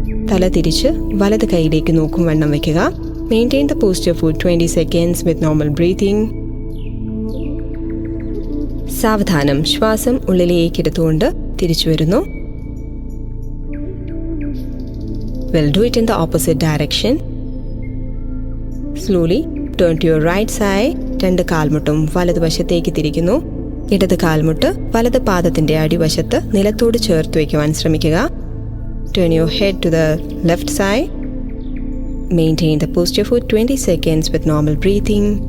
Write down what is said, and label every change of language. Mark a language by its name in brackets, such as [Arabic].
[Malayalam] തല തിരിച്ച് വലത് കൈയിലേക്ക് നോക്കും വണ്ണം വയ്ക്കുക. [English] Maintain the posture for 20 seconds with normal breathing. [Malayalam] സാവധാനം ശ്വാസം ഉള്ളിലേക്ക് എടുത്തുകൊണ്ട് തിരിച്ചു വരുന്നു. [English] We'll do it in the opposite direction. Slowly turn to your right side. [Malayalam] 2 കാൽമുട്ടും വലതുവശത്തേക്ക് തിരിക്കുന്നു. ഇടത് കാൽമുട്ട് വലത് പാദത്തിന്റെ അടിവശത്ത് നിലത്തോട് ചേർത്ത് വയ്ക്കുവാൻ ശ്രമിക്കുക. [English] Turn your head to the left side. Maintain the posture for 20 seconds with normal breathing.